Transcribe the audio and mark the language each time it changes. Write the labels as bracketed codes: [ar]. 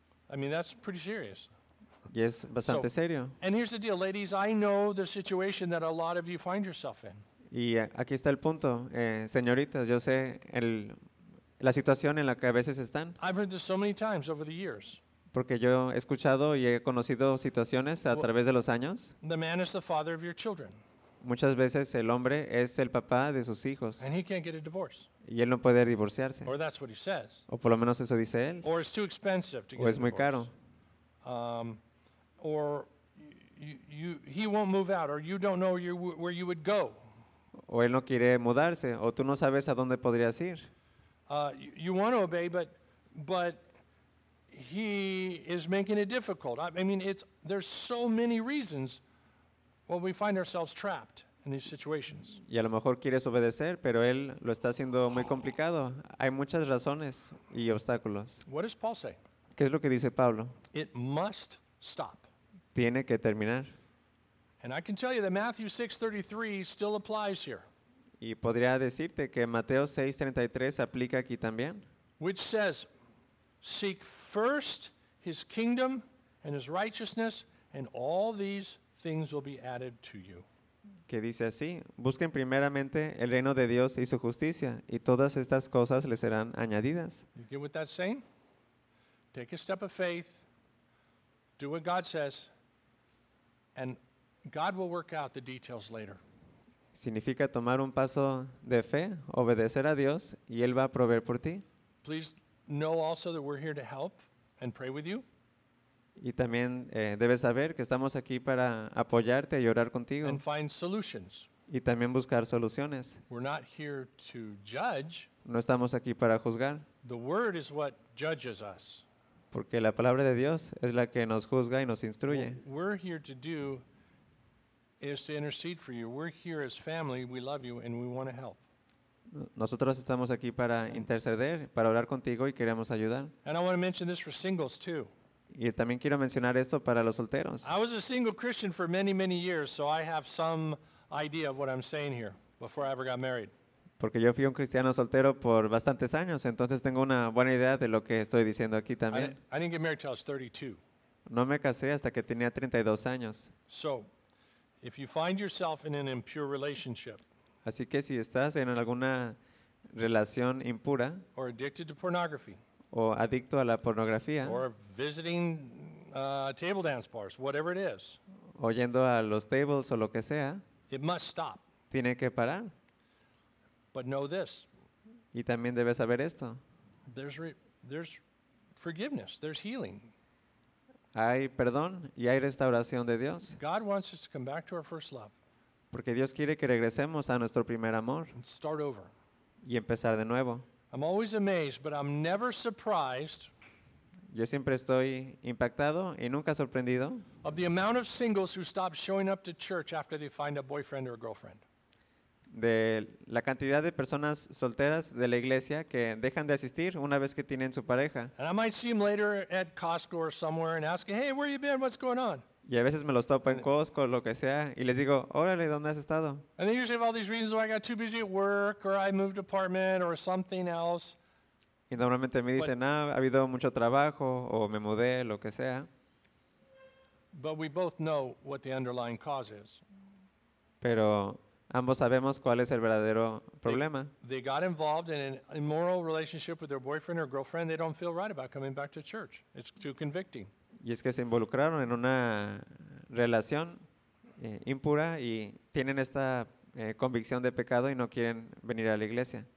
[en] I mean, that's pretty serious. [es] Y es bastante serio. [en] And here's the deal, ladies, I know the situation that a lot of you find yourself in. [es] Y aquí está el punto, señoritas, yo sé la situación en la que a veces están. [en] I've heard this so many times over the years. [es] Porque yo he escuchado y he conocido situaciones a través de los años. [en] The man is the father of your children. [es] Muchas veces el hombre es el papá de sus hijos. [en] And he can't get a divorce. [es] Y él no puede divorciarse. [en] Or that's what he says. [es] O por lo menos eso dice él. [en] Or it's too expensive to get a divorce. [es] O es muy caro. [en] Or he won't move out, or you don't know where you would go. [es] O él no quiere mudarse, o tú no sabes a dónde podrías ir. [en] You want to obey, but he is making it difficult. I mean, there's so many reasons why we find ourselves trapped in these situations. [es] Y a lo mejor quieres obedecer, pero él lo está haciendo muy complicado. Hay muchas razones y obstáculos. [en] What does Paul say? [es] ¿Qué es lo que dice Pablo? [en] It must stop. [es] Tiene que terminar. [en] And I can tell you that Matthew 6:33 still applies here. [es] Y podría decirte que Mateo 6:33 aplica aquí también. [en] Which says, seek first his kingdom and his righteousness, and all these things will be added to you. [es] Que dice así, busquen primeramente el reino de Dios y su justicia, y todas estas cosas les serán añadidas. [en] You get what that's saying? Take a step of faith, do what God says, and God will work out the details later. [es] Significa tomar un paso de fe, obedecer a Dios, y Él va a proveer por ti. [en] Please know also that we're here to help and pray with you. [es] Y también debes saber que estamos aquí para apoyarte y orar contigo. [en] And find solutions. [es] Y también buscar soluciones. [en] We're not here to judge. [es] No estamos aquí para juzgar. [en] The word is what judges us. [es] Porque la palabra de Dios es la que nos juzga y nos instruye. [en] We're here to do is to intercede for you. We're here as family. We love you and we want to help. [es] Nosotros estamos aquí para interceder, para orar contigo y queremos ayudar. [en] And I want to mention this for singles too. [es] Y también quiero mencionar esto para los solteros. [en] I was a single Christian for many, many years, so I have some idea of what I'm saying here before I ever got married. [es] Porque yo fui un cristiano soltero por bastantes años, entonces tengo una buena idea de lo que estoy diciendo aquí también. [en] I didn't get married till I was 32. [es] No me casé hasta que tenía 32 años. [en] So, if you find yourself in an impure relationship, [es] así que si estás en alguna relación impura, [en] or addicted to pornography, [es] o adicto a la pornografía, [en] or visiting table dance bars, whatever it is, [es] o yendo a los tables o lo que sea, [en] it must stop. [es] Tiene que parar. [en] But know this. [es] Y también debes saber esto. [en] There's forgiveness. There's healing. [es] Hay perdón y hay restauración de Dios. [en] God wants us to come back to our first love. [es] Porque Dios quiere que regresemos a nuestro primer amor. [en] And start over. [es] Y empezar de nuevo. [en] I'm always amazed, but I'm never surprised. [es] Yo siempre estoy impactado y nunca sorprendido. [en] Of the amount of singles who stop showing up to church after they find a boyfriend or a girlfriend. [es] De la cantidad de personas solteras de la iglesia que dejan de asistir una vez que tienen su pareja. [en] And I might see them later at Costco or somewhere and ask, hey, where you been? What's going on? [es] Y a veces me los topo en Costco o lo que sea y les digo, órale, ¿dónde has estado? [en] And they usually have all these reasons why I got too busy at work or I moved apartment or something else. [es] Y normalmente me dicen, ha habido mucho trabajo o me mudé, lo que sea. [en] But we both know what the underlying cause is. [es] Pero ambos sabemos cuál es el verdadero problema. [en] They got involved in an immoral relationship with their boyfriend or girlfriend. They don't feel right about coming back to church. It's too convicting. [es] Y es que se involucraron en una relación impura y tienen esta convicción de pecado y no quieren venir a la iglesia.